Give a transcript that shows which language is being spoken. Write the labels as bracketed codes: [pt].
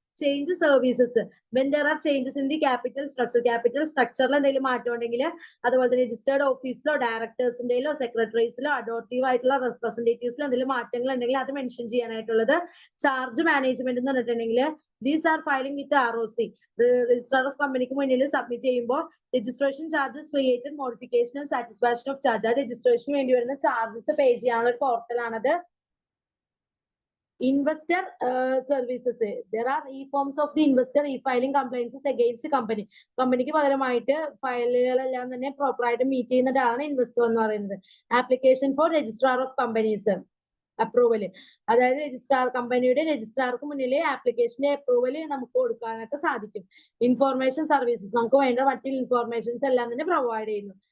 [ml] Change services, [en] when there are changes in the capital സ്ട്രക്ചറിൽ [ml] എന്തെങ്കിലും മാറ്റം ഉണ്ടെങ്കിൽ, അതുപോലെ തന്നെ രജിസ്റ്റേർഡ് ഓഫീസിലോ ഡയറക്ടേഴ്സിന്റെയിലോ സെക്രട്ടറീസിലോ അഡോപ്റ്റീവ് ആയിട്ടുള്ള റെപ്രസെന്റേറ്റീവ്സിലോ എന്തെങ്കിലും മാറ്റങ്ങൾ ഉണ്ടെങ്കിൽ അത് മെൻഷൻ ചെയ്യാനായിട്ടുള്ളത്. ചാർജ് മാനേജ്മെന്റ് എന്ന് പറഞ്ഞിട്ടുണ്ടെങ്കിൽ [en] these are filing with ROC, [ml] registrar of കമ്പനിക്ക് മുന്നിൽ സബ്മിറ്റ് ചെയ്യുമ്പോൾ registration charges created, modification, satisfaction of charge, ആ രജിസ്ട്രേഷന് വേണ്ടി വരുന്ന ചാർജസ് പേ ചെയ്യാനുള്ള ഒരു പോർട്ടലാണത്. [en] Investor services. There are e-forms of the investor e-filing complaints against the company. [ml] കമ്പനിക്ക് പകരമായിട്ട് ഫയലുകളെല്ലാം തന്നെ പ്രോപ്പറായിട്ട് മീറ്റ് ചെയ്യുന്നതാണ് ഇൻവെസ്റ്റർ എന്ന് പറയുന്നത്. Application for registrar of companies approval, അതായത് കമ്പനിയുടെ രജിസ്ട്രാർക്ക് മുന്നിൽ ആപ്ലിക്കേഷന്റെ അപ്രൂവൽ നമുക്ക് കൊടുക്കാനൊക്കെ സാധിക്കും. ഇൻഫോർമേഷൻ സർവീസസ്, നമുക്ക് വേണ്ട മറ്റു ഇൻഫോർമേഷൻസ് എല്ലാം തന്നെ പ്രൊവൈഡ് ചെയ്യുന്നു.